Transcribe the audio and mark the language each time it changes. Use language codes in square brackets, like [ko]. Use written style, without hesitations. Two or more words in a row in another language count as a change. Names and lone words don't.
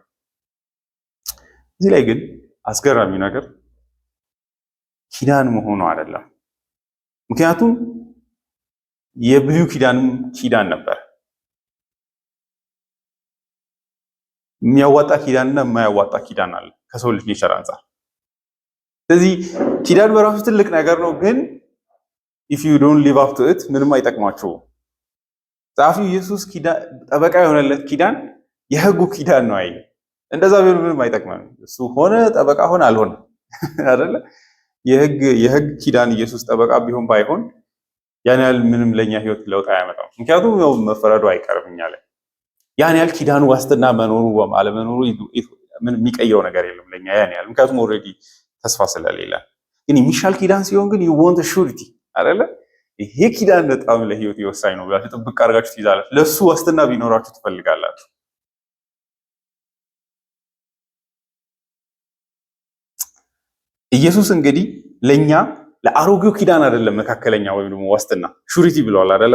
[am] እዚህ ላይ ግን አስገራሚ ነገር ኪዳን መሆኑ አይደለም። ምክንያቱም የብሉይ ኪዳንም ኪዳን ነበር። የሚያዋጣ ኪዳንና የማያዋጣ ኪዳን አለ ከሰው ልጅ ኔቸር አንጻር። ስለዚህ ኪዳን በራሱ ትልቅ ነገር ነው፣ ግን [en] if you don't live up to it [am] ምንም አይጠቅማችሁም። ጸሐፊው ኢየሱስ ጠበቃ የሆነለት ኪዳን የህጉ ኪዳን ነው አይደል? እንደዛ ቢሆን ምንም አይጠቅመንም። እሱ ሆነ ጠበቃ ሆነ አልሆነ አይደለ? የህግ ኪዳን ኢየሱስ ጠበቃ ቢሆን ባይሆን ያን ያህል ምንም ለኛ ህይወት ለውጥ አያመጣም። ምክንያቱም ያው መፈረዱ አይቀርም እኛ ላይ። ያን ያህል ኪዳኑ ዋስትና መኖሩ አለመኖሩ ምን የሚቀየው ነገር የለም ለኛ ያን ያህል፣ ምክንያቱም ኦልሬዲ ተስፋ ስለሌለ። ግን የሚሻል ኪዳን ሲሆን ግን [en] you want surety [am] አይደለ? ይሄ ኪዳን በጣም ለህይወት ይወሳኝ ነው ብላችሁ ጥብቅ አድርጋችሁ ትይዛላችሁ። ለሱ ዋስትና ቢኖራችሁ ትፈልጋላችሁ። ኢየሱስ እንግዲህ ለኛ ለአሮጌው ኪዳን አይደለም መካከለኛ ወይም ደግሞ ዋስትና ሹሪቲ ብለዋል አይደለ?